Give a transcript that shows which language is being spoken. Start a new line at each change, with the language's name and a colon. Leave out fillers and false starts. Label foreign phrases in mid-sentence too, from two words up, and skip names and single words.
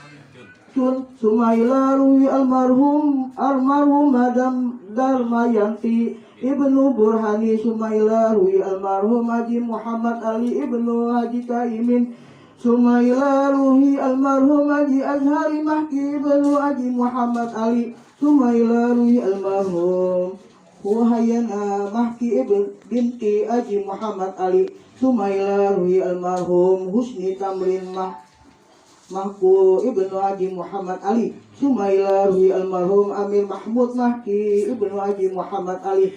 Arabic: ثم إلى روح المرحوم Darmayanti ibnu Burhani. ثم إلى روح المرحوم Haji Muhammad Ali ibnu Haji Kaimin. ثم إلى روح المرحوم Haji Azhari Mahki ibnu Haji Muhammad Ali. ثم إلى روح المرحوم Wahayana Mahki binti Haji Muhammad Ali. ثم إلى روح المرحوم Husni Tamrin Mahku ibnu Haji Muhammad Ali. ثم إلى روح المرحوم Amir Mahmud Mahki ibnu Haji Muhammad Ali.